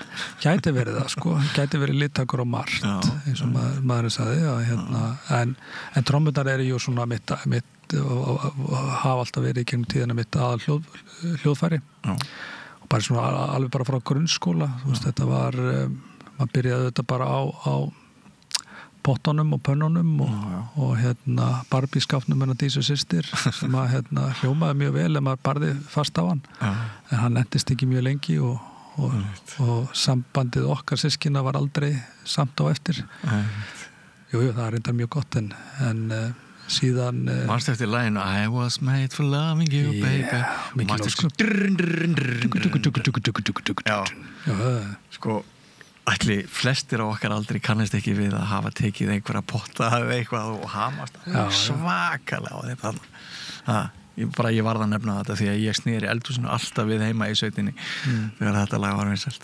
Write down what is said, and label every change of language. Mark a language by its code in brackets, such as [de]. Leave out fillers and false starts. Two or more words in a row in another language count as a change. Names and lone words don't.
[is] Gæti verið það sko, gæti verið littakur og margt eins og maður sagði en trommurnar eru jú svona mitt og hafa alltaf verið í gegnum tíðina mitt aðal hljóðfæri og bara svona alveg bara frá grunnskóla þú veist þetta var maður byrjaði þetta bara á pottunum og pönnunum og Barbie-skápnum hennar Dísu systir sem að hljómaði mjög vel ef maður barði fast á hann en hann endist ekki mjög lengi og sambandið okkar systkina var aldrei samt á eftir Jú, það er reyndar mjög gott en síðan Manstu eftir laginu [en] I was made for loving you, baby [is] Manstu sko ætli flestir á okkar aldrei kannast ekki við að hafa tekið einhverja potta eða eitthvað og hamast svakalega á þetta ég varð að nefna þetta því að ég sneri eldhúsinu alltaf við heima í sveitinni þegar þetta lag var vinsælt.